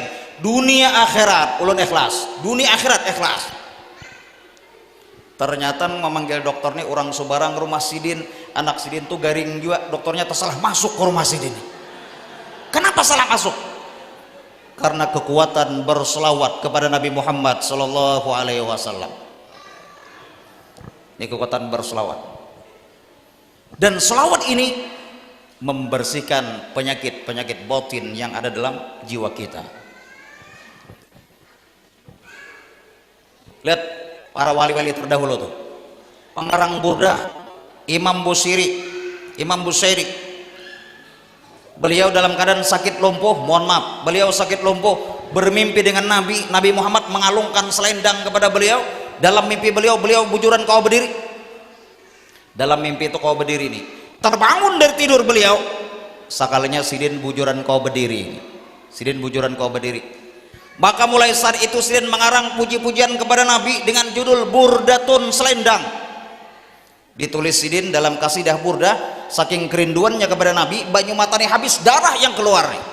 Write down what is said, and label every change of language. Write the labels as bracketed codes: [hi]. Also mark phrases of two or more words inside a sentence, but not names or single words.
[bjn] Dunia akhirat ulun ikhlas, dunia akhirat ikhlas. Ternyata memanggil dokter nih orang Subarang rumah sidin, anak sidin tuh garing juga, dokternya tersalah masuk ke rumah sidin. [id] Kenapa salah masuk? Karena kekuatan berselawat kepada Nabi Muhammad [ar] صلى الله عليه وسلم. [id] Ini kekuatan berselawat. Dan selawat ini membersihkan penyakit-penyakit batin yang ada dalam jiwa kita. Lihat para wali-wali terdahulu tuh, pengarang burdah Imam Busiri, beliau dalam keadaan sakit lumpuh, mohon maaf, beliau sakit lumpuh, bermimpi dengan Nabi Muhammad mengalungkan selendang kepada beliau. [bjn] Dalam mimpi beliau bujuran kau berdiri. [id] Dalam mimpi itu kau berdiri nih, terbangun dari tidur beliau, [bjn] sakalinya sidin bujuran kau berdiri, sidin bujuran kau berdiri. [id] Maka mulai saat itu sidin mengarang puji-pujian kepada Nabi dengan judul Burdatun Selendang. [bjn] Ditulis sidin dalam kasidah burdah, saking kerinduannya kepada Nabi, banyu matanya habis, darah yang keluar nih.